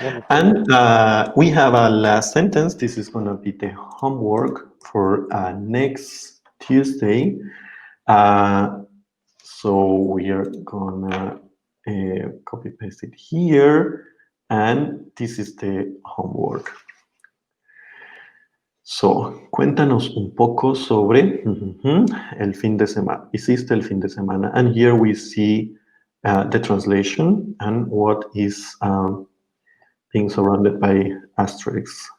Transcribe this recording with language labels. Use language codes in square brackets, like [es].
[en] And we have a last sentence. This is going to be the homework for next Tuesday. So we are gonna copy paste it here, and this is the homework. [es] So, cuéntanos un poco sobre el fin de semana. Hiciste el fin de semana, [en] and here we see the translation and what is being surrounded by asterisks.